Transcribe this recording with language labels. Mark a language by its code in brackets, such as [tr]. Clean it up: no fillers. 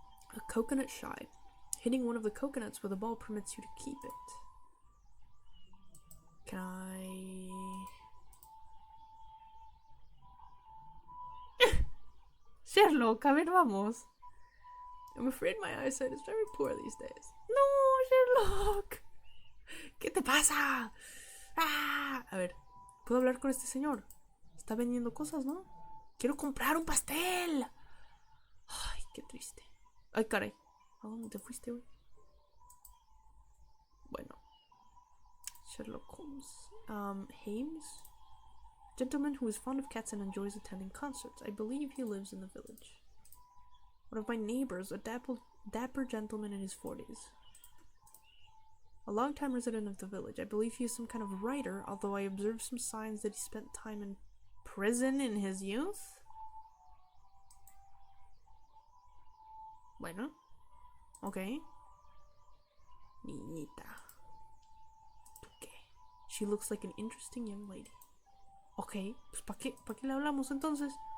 [en] A coconut shy. Hitting one of the coconuts with a ball permits you to keep it. Can I... Sherlock, [es] a ver, vamos. [en] I'm afraid my eyesight is very poor these days. [es] No, Sherlock. ¿Qué te pasa? Ah, a ver, ¿puedo hablar con este señor? Está vendiendo cosas, ¿no? Quiero comprar un pastel. Ay, qué triste. Ay, caray. ¿A dónde te fuiste hoy? Bueno. Sherlock Holmes. Hames? [en] Gentleman who is fond of cats and enjoys attending concerts. I believe he lives in the village. One of my neighbors, a dapper gentleman in his 40s. A long-time resident of the village. I believe he is some kind of writer, although I observed some signs that he spent time in prison in his youth. [es] Bueno. Okay. Niñita. ¿Tú qué? [en] She looks like an interesting young lady. [es] Ok, pues ¿para qué le hablamos entonces?